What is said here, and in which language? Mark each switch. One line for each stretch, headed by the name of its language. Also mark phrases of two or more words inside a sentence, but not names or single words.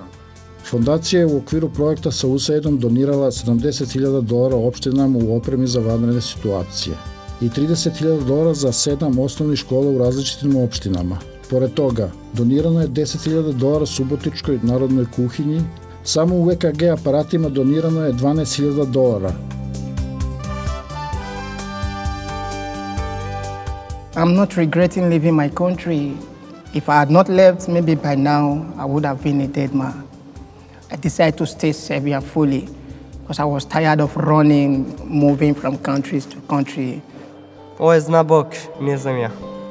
Serbian: Fondacija je u okviru projekta sa USAID-om donirala $70.000 opštinama u opremi za vanredne situacije i $30.000 za 7 osnovnih škola u različitim opštinama. Pored toga, donirano je $10.000 Subotičkoj narodnoj kuhinji, samo u EKG aparatima donirano je $12.000.
English: I'm not regretting leaving my country. If I had not left, maybe by now I would have been a dead man. I decided to stay Serbia fully because I was tired of running, moving from countries to country.
Serbian: Ovo je zna Bog, ne znam ja.